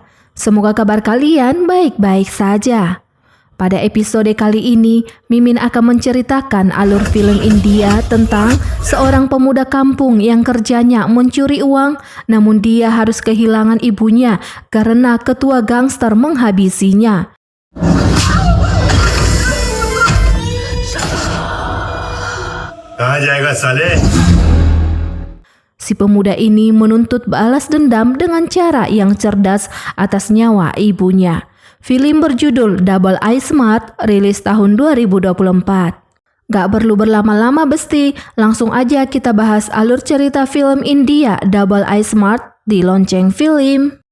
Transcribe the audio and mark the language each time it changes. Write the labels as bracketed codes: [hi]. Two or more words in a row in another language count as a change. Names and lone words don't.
[id] Semoga kabar kalian baik-baik saja. Pada episode kali ini, Mimin akan menceritakan alur film India tentang seorang pemuda kampung yang kerjanya mencuri uang, namun dia harus kehilangan ibunya karena ketua gangster menghabisinya. [hi] कहाँ जाएगा साले? [id] Si pemuda ini menuntut balas dendam dengan cara yang cerdas atas nyawa ibunya. Film berjudul Double I Smart, rilis tahun 2024. Gak perlu berlama-lama Besti, langsung aja kita bahas alur cerita film India Double I Smart di Lonceng Film.